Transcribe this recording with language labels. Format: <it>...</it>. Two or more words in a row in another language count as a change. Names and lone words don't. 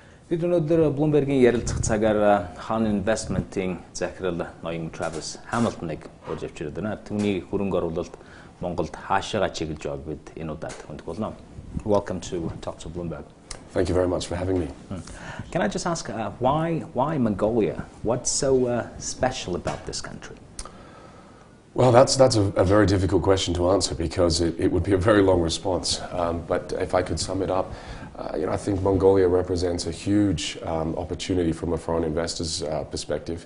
<mn>Бид өнөөдөр Bloomberg-ийн ярилцах цагаар хаан investment-ийн захирал ноён Travis Hamilton-ыг урьж авч ирээд байна. Түүний хөрөнгө оруулалт Монголд хаашаага чиглэж байгааг бид энэ удаад хүндэх болно.</mn> <en>Welcome to Talk to Bloomberg. Thank you very much for having me. Can I just ask why Mongolia? What's so special about this country? Well, that's a very difficult question to answer because it would be a very long response. But if I could sum it up, I think Mongolia represents a huge opportunity from a foreign investor's perspective.</en>